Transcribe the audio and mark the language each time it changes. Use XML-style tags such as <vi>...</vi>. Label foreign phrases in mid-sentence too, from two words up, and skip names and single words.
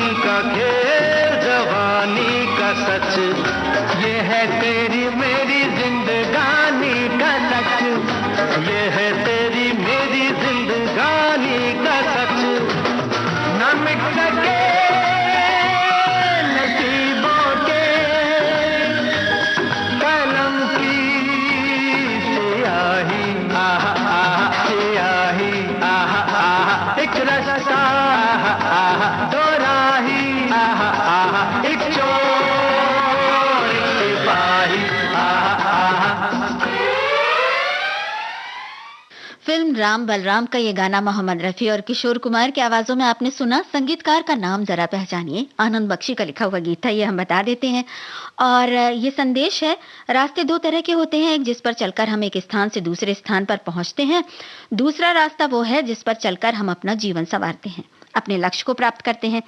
<hi>का खेल जवानी का सच, ये है तेरी मेरी जिंदगानी का सच, ये है तेरी मेरी जिंदगानी का सच, न मिट सके नसीबों के कलम की स्याही, आहा आहा स्याही, आहा आहा एक रास्ता, आहा आहा दो राही, आहा आहा एक चोर एक सिपाही, आहा आहा। फिल्म राम बलराम का ये गाना मोहम्मद रफी और किशोर कुमार की आवाजों में आपने सुना। संगीतकार का नाम जरा पहचानिए, आनंद बख्शी का लिखा हुआ गीत था, ये हम बता देते हैं। और ये संदेश है, रास्ते दो तरह के होते हैं, एक जिस पर चलकर हम एक स्थान से दूसरे स्थान पर पहुंचते हैं, दूसरा रास्ता वो है जिस पर चलकर हम अपना जीवन संवारते हैं, अपने लक्ष्य को प्राप्त करते हैं।</hi>